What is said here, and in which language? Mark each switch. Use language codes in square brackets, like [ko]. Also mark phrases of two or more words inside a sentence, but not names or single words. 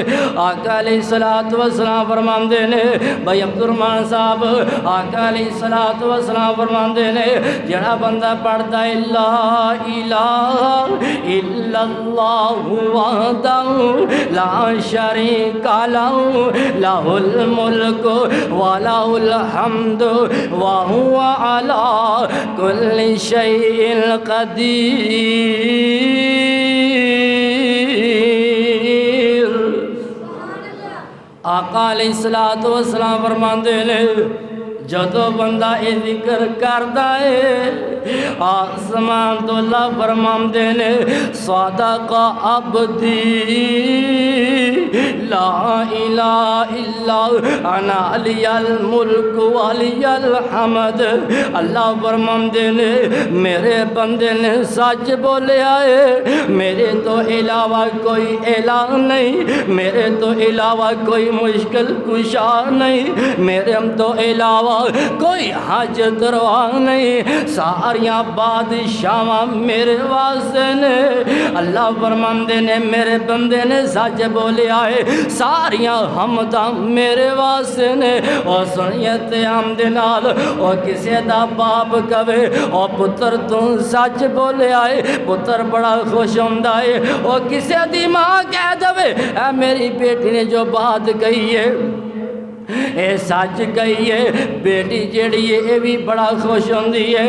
[pa] آقا [ar] علیہ الصلوۃ والسلام [pa] فرماندے نے، بھائی عبد الرحمن صاحب، آقا [ar] علیہ الصلوۃ والسلام [pa] فرماندے نے جڑا بندہ پڑھتا ہے [ar] لا الہ الا اللہ وحدہ لا شریک لہ لہ الملک ولہ الحمد وہو علی کل شیء قدیر۔ [pa] آقا [ar] علیہ الصلوۃ والسلام [pa] فرماندے نے جدو بندہ اے ذکر کردا ہے آسمان تو اللہ فرماندے نے [ar] صدق عبدی لا الہ الا انا علی الملک وعلی الحمد۔ [pa] اللہ فرماندے نے میرے بندے نے سچ بولیا ہے، میرے تو علاوہ کوئی الہ نہیں، میرے تو علاوہ کوئی مشکل کشا نہیں، میرے تو علاوہ کوئی حاجت روا نہیں، ساریاں بادشاہاں میرے واسطے نے۔ اللہ فرماندے نے میرے بندے نے سچ بولیا ہے، ساریاں حمداں میرے واسطے نے۔ اور سنیے تے ہم دے نال، اور کسے دا باپ کہے اور پتر تو سچ بولیا ہے، پتر بڑا خوش ہوندا ہے۔ اور کسے دی ماں کہہ دے اے میری بیٹی نے جو بات کہی ہے اے سچ کہی ہے، بیٹی جیڑی ہے اے بھی بڑا خوش ہوندی ہے۔